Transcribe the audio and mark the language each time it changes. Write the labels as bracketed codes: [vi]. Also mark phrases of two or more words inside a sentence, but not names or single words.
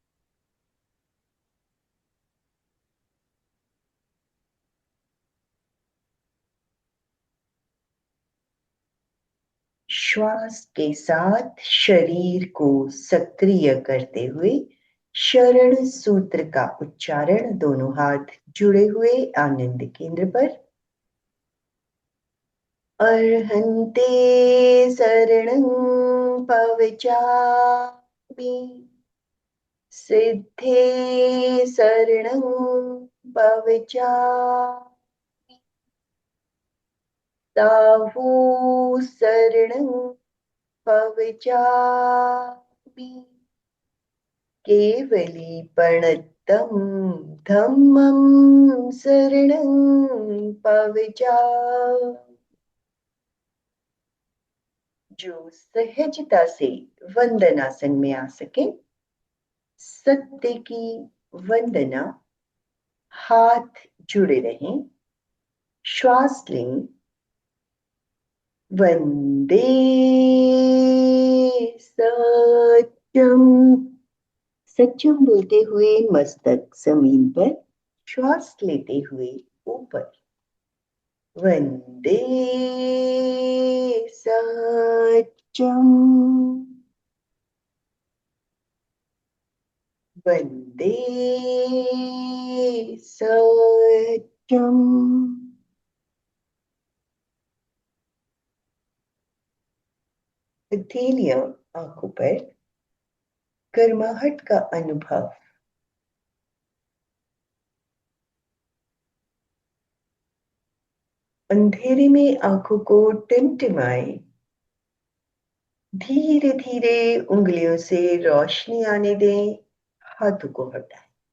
[hi] श्वास के साथ शरीर को सक्रिय करते हुए शरण सूत्र का उच्चारण। दोनों हाथ जुड़े हुए आनंद केंद्र पर। [pra] अर्हन्ते शरणं पवचामि सिद्धे शरणं पवचामि साहू शरणं पवचामि केवलीपणत्तं धम्मं शरणं पवचामि। [hi] जो सहजता से वंदनासन में आ सके, सत्य की वंदना। हाथ जुड़े रहें। श्वास लें। [sa] वंदे सत्यम। [hi] सत्यम बोलते हुए मस्तक जमीन पर। श्वास लेते हुए ऊपर। [sa] वंदे सत्यम, वंदे सत्यम। [hi] हथेलियां आंखों पर, गर्माहट का अनुभव। अंधेरे में आंखों को टिमटिमाए, धीरे धीरे उंगलियों से रोशनी आने दें, हाथों को हटाएं।